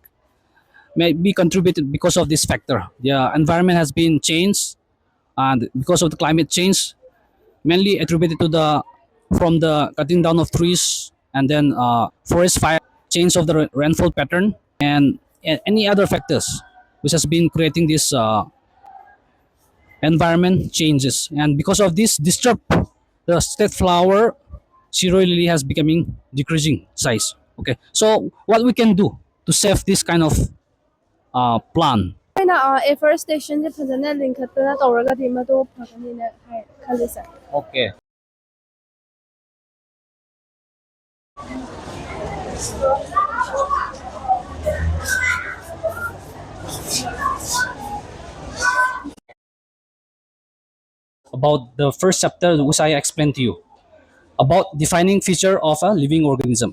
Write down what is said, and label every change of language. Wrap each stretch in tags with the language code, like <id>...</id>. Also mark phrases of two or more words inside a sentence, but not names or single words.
<en>May be contributed because of this factor. The environment has been changed, and because of the climate change, mainly attributed to the from the cutting down of trees, and then forest fire, change of the rainfall pattern, and any other factors which has been creating this environment changes. And because of this disturb, the state flower Siroi lily has becoming decreasing size. Okay, so what we can do to save this kind of plant?</en> <mni>Na afforestation se phajana linkhatna tawraga di madu phagani na khali sir.</mni> <en>Okay. About the first chapter which I explained to you about defining feature of a living organism.</en>